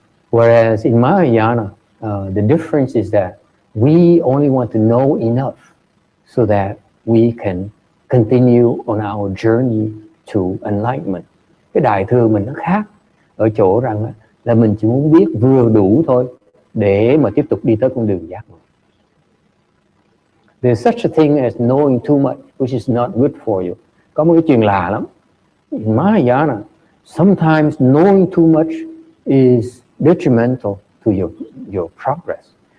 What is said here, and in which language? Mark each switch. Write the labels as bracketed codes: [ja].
[en] Whereas in Mahayana, the difference is that we only want to know enough so that we can continue on our journey to enlightenment. [vi] Cái đại thừa mình nó khác ở chỗ rằng là mình chỉ muốn biết vừa đủ thôi để mà tiếp tục đi tới con đường giác ngộ. [en] There's such a thing as knowing too much, which is not good for you. [vi] Có một cái chuyện lạ lắm. [en] In Mahayana, sometimes knowing too much is detrimental to your progress.